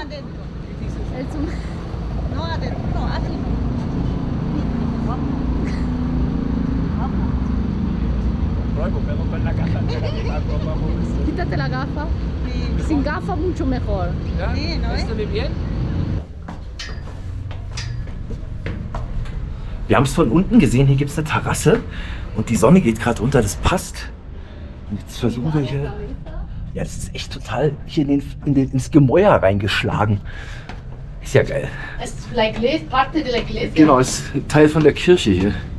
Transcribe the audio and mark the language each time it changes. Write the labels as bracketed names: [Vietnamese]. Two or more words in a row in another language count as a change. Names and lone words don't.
[Spanish] adentro. ¿Qué dices? El sombrero. No adentro. No, así no. Luego, pero con la caja. Quítate la gafa. Sin gafa mucho mejor. [German] Ja? [Spanish] Sí, ¿no [German] Weißt [Spanish] es? [German] du, wie bien? Wir haben es von unten gesehen, hier gibt es eine Terrasse und die Sonne geht gerade unter, das passt. Und jetzt versuchen wir hier. Ja, das ist echt total hier ins Gemäuer reingeschlagen. Ist ja geil. Es ist [Spanish] la iglesia, parte de la iglesia. [German] Genau, ist Teil von der Kirche hier.